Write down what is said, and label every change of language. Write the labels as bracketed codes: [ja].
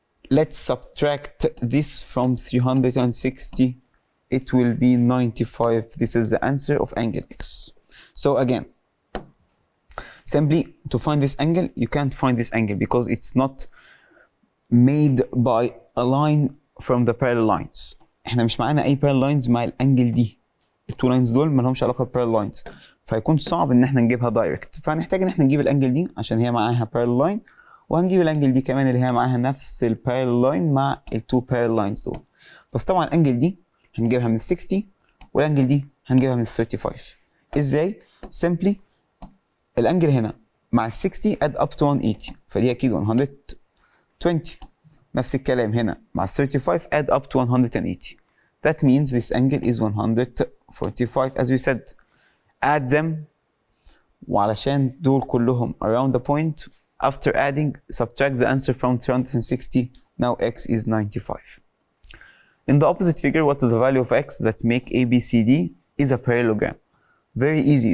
[en] Let's subtract this from 360, it will be 95. This is the answer of angle X. So again, simply to find this angle, you can't find this angle because it's not made by a line from the parallel lines. [ar] احنا مش معانا اي parallel lines مع الانجل دي. التو لاينز دول ما لهمش علاقه بالبارallel لاينز، فهيكون صعب ان احنا نجيبها دايركت، فهنحتاج ان احنا نجيب الانجل دي عشان هي معاها parallel line، وهنجيب الانجل دي كمان اللي هي معاها نفس البارallel لاين مع التو parallel lines دول. بس طبعا الانجل دي هنجيبها من ال 60 والانجل دي هنجيبها من ال 35. ازاي؟ simply الانجل هنا مع ال 60 [en] add up to 180، [ar] فدي اكيد 120. نفس الكلام هنا مع ال 35 [en] add up to 180. That means this angle is 145 as we said. Add them, [ar] وعلشان دول كلهم [en] around the point, after adding subtract the answer from 360. Now x is 95. In the opposite figure, what is the value of x that make ABCD is a parallelogram? Very easy.